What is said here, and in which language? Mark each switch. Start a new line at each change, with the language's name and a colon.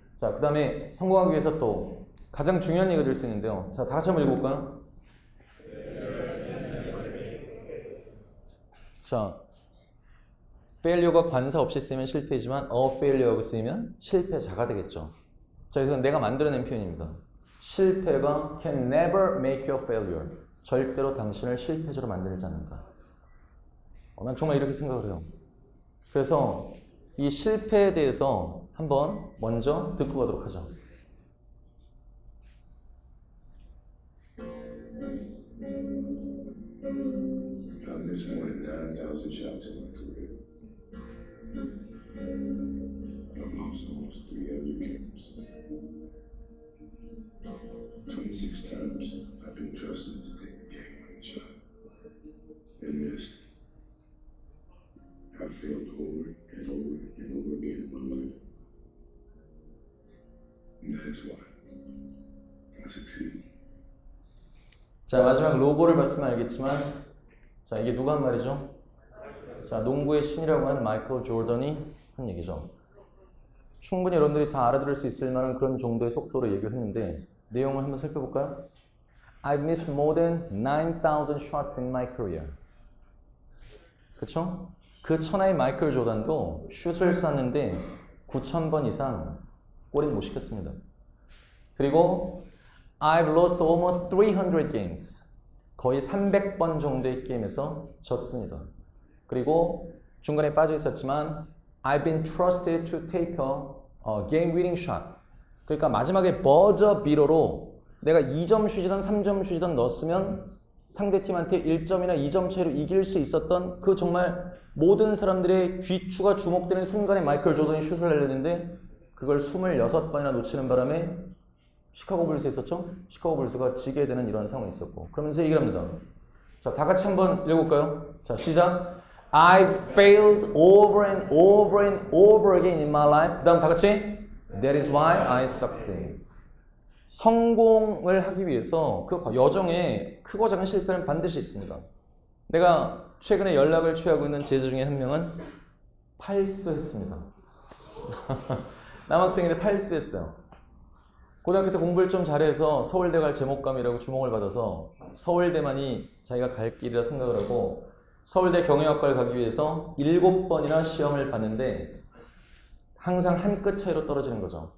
Korean: 자, 그 다음에 성공하기 위해서 또 가장 중요한 얘기가 될 수 있는데요. 자, 다 같이 한번 읽어볼까요? 자, failure가 관사 없이 쓰이면 실패지만 a failure가 쓰이면 실패자가 되겠죠. 자, 그래서 내가 만들어낸 표현입니다. 실패가
English: can never make you a failure.
Korean: 절대로 당신을 실패자로 만들지 않는다. 난 정말 이렇게 생각을 해요. 그래서 이 실패에 대해서 한번 먼저 듣고 가도록 하죠.
English: I've missed more than 9,000 shots in my career. I've lost almost 3 other games. 26 times I've been trusted to take the game-winning shot and missed. I've failed over and over and over again in my life. And that is why I succeed.
Korean: 자, 마지막 로고를 봤으면 알겠지만, 자, 이게 누가 한 말이죠? 자, 농구의 신이라고 하는 마이클 조던이 한 얘기죠. 충분히 여러분들이 다 알아들을 수 있을 만한 그런 정도의 속도로 얘기를 했는데, 내용을 한번 살펴볼까요?
English: I've missed more than 9,000 shots in my career.
Korean: 그쵸? 그 천하의 마이클 조던도 슛을 쐈는데 9,000번 이상 골인 못 시켰습니다. 그리고
English: I've lost almost 300 games.
Korean: 거의 300번 정도의 게임에서 졌습니다. 그리고 중간에 빠져 있었지만
English: I've been trusted to take a game-winning shot.
Korean: 그러니까 마지막에 버저 비러로 내가 2점 슛이든 3점 슛이든 넣었으면 상대팀한테 1점이나 2점 차이로 이길 수 있었던 그 정말 모든 사람들의 귀추가 주목되는 순간에 마이클 조던이 슛을 날렸는데 그걸 26번이나 놓치는 바람에 시카고 불스 있었죠? 시카고 불스가 지게 되는 이런 상황이 있었고 그러면서 얘기를 합니다. 자, 다 같이 한번 읽어볼까요? 자, 시작.
English: I've failed over and over and over again in my life.
Korean: 그 다음 다 같이
English: That is why I succeed.
Korean: 성공을 하기 위해서 그 여정에 크고 작은 실패는 반드시 있습니다. 내가 최근에 연락을 취하고 있는 제자 중에 한 명은 팔수했습니다. 남학생인데 팔수했어요. 고등학교 때 공부를 좀 잘해서 서울대 갈 제목감이라고 주목을 받아서 서울대만이 자기가 갈 길이라 생각을 하고 서울대 경영학과를 가기 위해서 7번이나 시험을 봤는데 항상 한 끗 차이로 떨어지는 거죠.